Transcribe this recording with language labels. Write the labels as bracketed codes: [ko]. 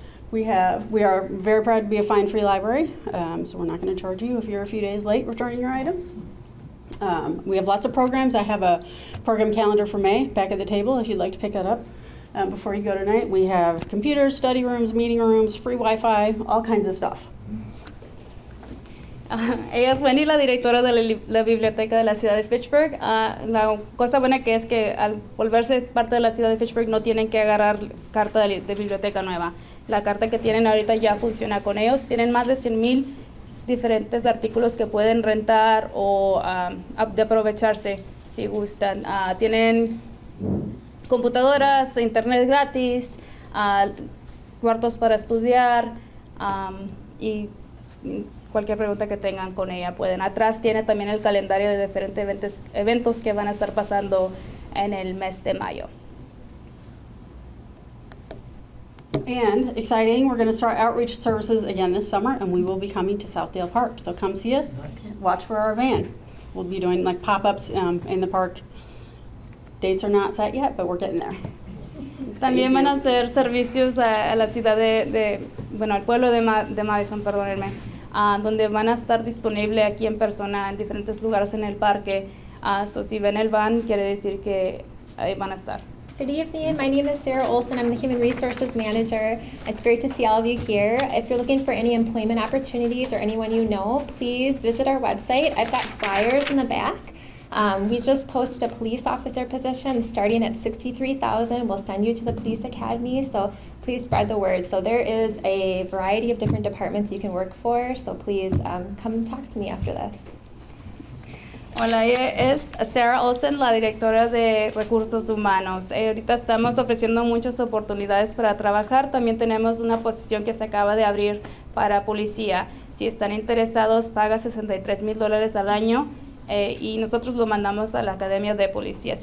[en] We are very proud to be a fine-free library, so we're not going to charge you if you're a few days late returning your items. We have lots of programs. I have a program calendar for May back at the table if you'd like to pick that up before you go tonight. We have computers, study rooms, meeting rooms, free Wi-Fi, all kinds of stuff. [es] Ella es Wendy, la directora de la biblioteca de la ciudad de Fitchburg. La cosa buena que es que al volverse parte de la ciudad de Fitchburg no tienen que agarrar carta de biblioteca nueva. La carta que tienen ahorita ya funciona con ellos. Tienen más de 100,000 diferentes artículos que pueden rentar o de aprovecharse si gustan. Tienen computadoras, internet gratis, cuartos para estudiar y cualquier pregunta que tengan con ella pueden. Atrás tiene también el calendario de diferentes eventos que van a estar pasando en el mes de mayo. [en] And exciting, we're going to start outreach services again this summer, and we will be coming to Southdale Park. So come see us, watch for our van. We'll be doing like pop-ups in the park. Dates are not set yet, but we're getting there. [es] También van a hacer servicios a la ciudad al pueblo de Madison, perdónenme, donde van a estar disponibles aquí en persona en diferentes lugares en el parque. So si ven el van, quiere decir que ahí van a estar. [en] Good evening. My name is Sarah Olson. I'm the Human Resources Manager. It's great to see all of you here. If you're looking for any employment opportunities or anyone you know, please visit our website. I've got flyers in the back. We just posted a police officer position starting at $63,000. We'll send you to the police academy, so please spread the word. So there is a variety of different departments you can work for, so please come talk to me after this. [es] Hola, ella es Sarah Olsen, la directora de Recursos Humanos. Ahorita estamos ofreciendo muchas oportunidades para trabajar. También tenemos una posición que se acaba de abrir para policía. Si están interesados, paga $63,000 al año y nosotros lo mandamos a la Academia de Policía.